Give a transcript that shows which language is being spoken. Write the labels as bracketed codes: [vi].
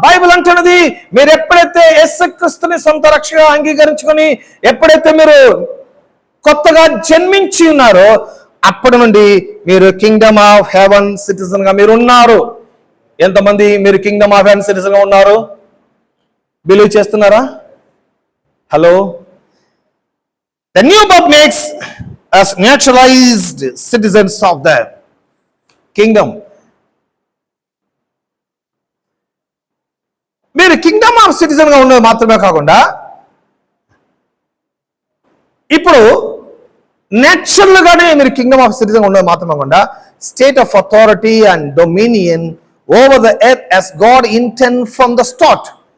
[te] Bible అంటున్నది, మీరు ఎప్పుడైతే యేసుక్రీస్తుని సొంత రక్షగా అంగీకరించుకొని ఎప్పుడైతే మీరు కొత్తగా జన్మించి ఉన్నారో అప్పటి నుండి మీరు కింగ్డమ్ ఆఫ్ హెవెన్ సిటిజన్ గా మీరు ఉన్నారు. ఎంతమంది మీరు కింగ్డమ్ ఆఫ్ హెవెన్ సిటిజన్ గా ఉన్నారు? బిలీవ్ చేస్తున్నారా? Hello. [en] The new birth makes us naturalized citizens of the kingdom. [te] మీరు కింగ్డమ్ ఆఫ్ సిటిజన్ గా ఉన్నది మాత్రమే కాకుండా ఇప్పుడు నేచురల్ గానే మీరు కింగ్డమ్ ఆఫ్ సిటిజన్ ఉన్నది మాత్రమే కాకుండా [en] State of authority and dominion over the earth as God intend from the start.